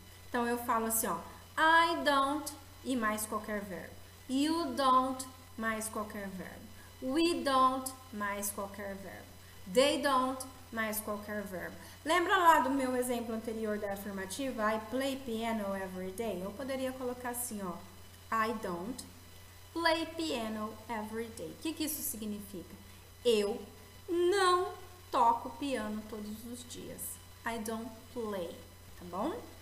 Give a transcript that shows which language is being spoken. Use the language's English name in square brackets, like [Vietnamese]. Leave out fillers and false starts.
[Portuguese] Então, eu falo assim, ó, I don't e mais qualquer verbo. You don't mais qualquer verbo. We don't mais qualquer verbo. They don't mais qualquer verbo. Lembra lá do meu exemplo anterior da afirmativa? [English] I play piano every day. [Portuguese] Eu poderia colocar assim, ó. [English] I don't play piano every day. [Portuguese] O que isso significa? Eu não toco piano todos os dias. [English] I don't play, [Portuguese] tá bom?